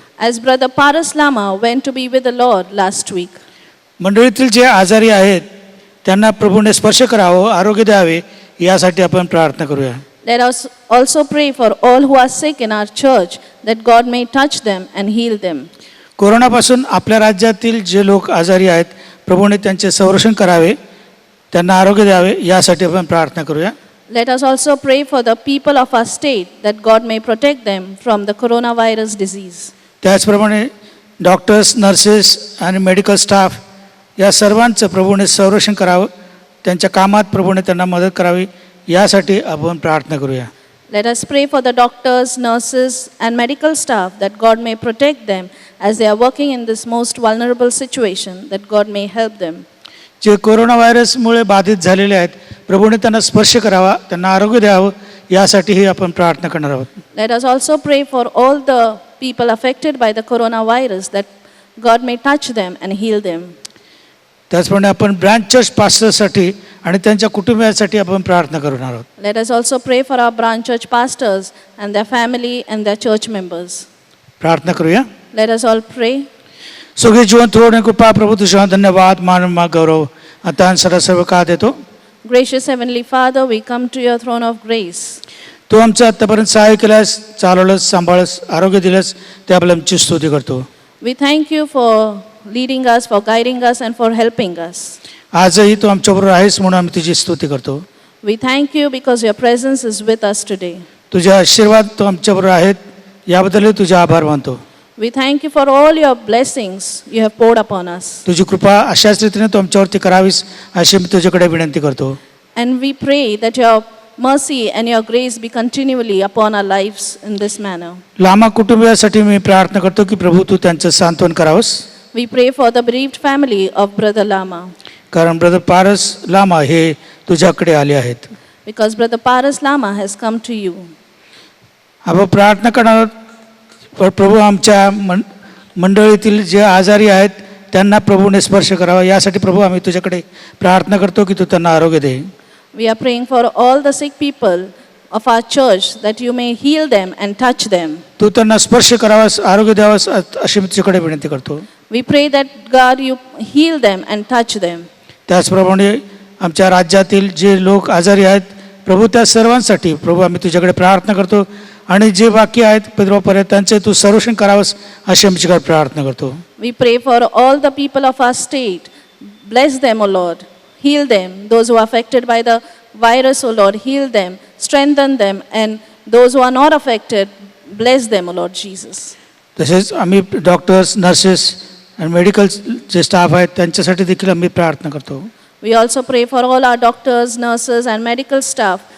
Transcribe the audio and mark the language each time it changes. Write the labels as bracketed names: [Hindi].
[English] as Brother Paras Lama went to be with the Lord last week. [Marathi] मंडळीतील जे आजारी आहेत त्यांना प्रभूने स्पर्श करावं, आरोग्य द्यावे, यासाठी आपण प्रार्थना करूया. [English] Let us also pray for all who are sick in our church, that God may touch them and heal them. [Marathi] कोरोनापासून आपल्या राज्यातील जे लोक आजारी आहेत प्रभूने त्यांचे संरक्षण करावे, त्यांना आरोग्य द्यावे, यासाठी आपण प्रार्थना करूया. [English] Let us also pray for the people of our state, that God may protect them from the coronavirus disease. [Marathi] त्याचप्रमाणे डॉक्टर्स, नर्सेस आणि मेडिकल स्टाफ या सर्वांचं प्रभूने संरक्षण करावं, त्यांच्या कामात प्रभूने त्यांना मदत करावी, यासाठी आपण प्रार्थना करूया. [English] Let us pray for the doctors, nurses, and medical staff, that God may protect them as they are working in this most vulnerable situation, that God may help them. [Marathi] जे कोरोना व्हायरसमुळे बाधित झालेले आहेत प्रभूने त्यांना स्पर्श करावा, त्यांना आरोग्य द्यावं, यासाठीही आपण प्रार्थना करणार आहोत. [English] Let us also pray for all the people affected by the coronavirus, that God may touch them and heal them. [Marathi] त्याचप्रमाणे आपण ब्रांच चर्च पास्टर्ससाठी आणि त्यांच्या कुटुंबियांसाठी आपण प्रार्थना करणार आहोत. [English] Let us also pray for our branch church pastors and their family and their church members. [Marathi] प्रार्थना करूया. [English] Let us all pray. [Marathi] सगळे जीवन थोडे कृपा प्रभू तुझ्या धन्यवाद, मान, गौरव आता आणि सदा सर्व का देतो. [English] Gracious Heavenly Father, we come to your throne of grace. [Marathi] तू आमचं आत्तापर्यंत सहाय्य केल्यास, चालवलंस, सांभाळस, आरोग्य दिलंस, त्याबद्दल आमची स्तुती करतो. [English] We thank you for leading us, for guiding us, and for helping us. [Marathi] आजही तू आमच्याबरोबर आहेस म्हणून आम्ही तुझी स्तुती करतो. [English] We thank you because your presence is with us today. [Marathi] तुझे आशीर्वाद तू आमच्याबरोबर आहेत, याबद्दलही तुझे आभार मानतो. [English] We thank you for all your blessings you have poured upon us. [Marathi] तुझी कृपा अशाच रीतीने तू आमच्यावरती करावीस अशी मी तुझ्याकडे विनंती करतो. [English] And we pray that your mercy and your grace be continually upon our lives in this manner. [Marathi] Llama कुटुंबियासाठी मी प्रार्थना करतो की प्रभू तू त्यांचं सांत्वन करावंस, [English] We pray for the bereaved family of Brother Lama, [Marathi] कारण ब्रदर पारस लामा हे तुझ्याकडे आले आहेत. [English] because Brother Paras Lama has come to you. [Marathi] आपण प्रार्थना करणार प्रभू आमच्या मंडळीतील जे आजारी आहेत त्यांना प्रभूने स्पर्श करावा, यासाठी प्रभू आम्ही तुझ्याकडे प्रार्थना करतो की तू त्यांना आरोग्य दे. [English] We are praying for all the sick people of our church, that you may heal them and touch them. [Marathi] तू त्यांना स्पर्श करावास, आरोग्य द्यावास अशी मी तुझ्याकडे विनंती करतो. [English] We pray that God you heal them and touch them. [Marathi] त्याचप्रमाणे आमच्या राज्यातील जे लोक आजारी आहेत प्रभू त्या सर्वांसाठी प्रभू आम्ही तुझ्याकडे प्रार्थना करतो, आणि जे बाकी आहेत पितृपर्यंत त्यांचे तू संरक्षण करावंस अशी आमच्याकडे प्रार्थना करतो. [English] We pray for all the people of our state. Bless them, O Lord. Heal them. Those who are affected by the virus, O Lord, heal them. Strengthen them. And those who are not affected, bless them, O Lord Jesus. [Marathi] तसेच आम्ही doctors, nurses आणि medical जे staff आहेत त्यांच्यासाठी देखील आम्ही प्रार्थना करतो. [English] We also pray for all our doctors, nurses, and medical staff.